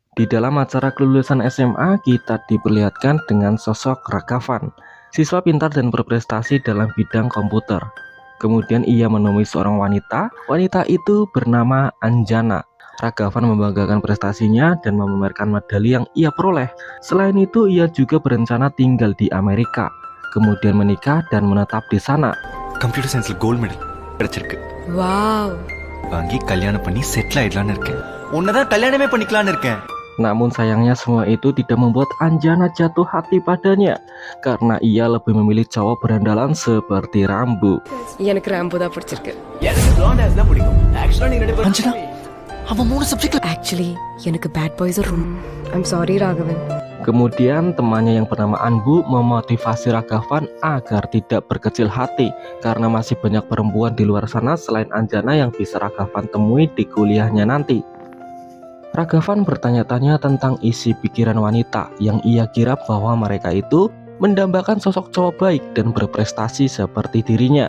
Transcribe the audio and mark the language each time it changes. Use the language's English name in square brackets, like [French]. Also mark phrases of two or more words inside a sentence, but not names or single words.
[Indonesian] Di dalam acara kelulusan SMA, kita diperlihatkan dengan sosok Ragavan, siswa pintar dan berprestasi dalam bidang komputer. Kemudian ia menemui seorang wanita. Wanita itu bernama Anjana. Ragavan membanggakan prestasinya dan memamerkan medali yang ia peroleh. Selain itu, ia juga berencana tinggal di Amerika, kemudian menikah dan menetap di sana. [English] computer science gold medal [Tamil] கிடைச்சிருக்கு. வாவ். வாங்கி கல்யாணம் பண்ணி செட்டில் ஆயிடலாம்னு இருக்கேன். உன்னதான் கல்யாணமே பண்ணிக்கலாம்னு இருக்கேன். [Indonesian] Namun sayangnya semua itu tidak membuat Anjana jatuh hati padanya, karena ia lebih memilih cowok berandalan seperti Rambo. [Tamil] எனக்கு ராம்பு தான் பிடிச்சிருக்கு. எனக்கு [English] blonde hair [Tamil] தான் பிடிக்கும். Actually நீங்க ரெண்டு பேரும் அஞ்சனா அவன் 3 சப்ஜெக்ட்ல Actually எனக்கு [English] bad boys I'm sorry [Tamil] ராகவன். [Indonesian] Kemudian temannya yang bernama Anbu memotivasi Ragavan agar tidak berkecil hati, karena masih banyak perempuan di luar sana selain Anjana yang bisa Ragavan temui di kuliahnya nanti. Ragavan bertanya-tanya tentang isi pikiran wanita yang ia kira bahwa mereka itu mendambakan sosok cowok baik dan berprestasi seperti dirinya.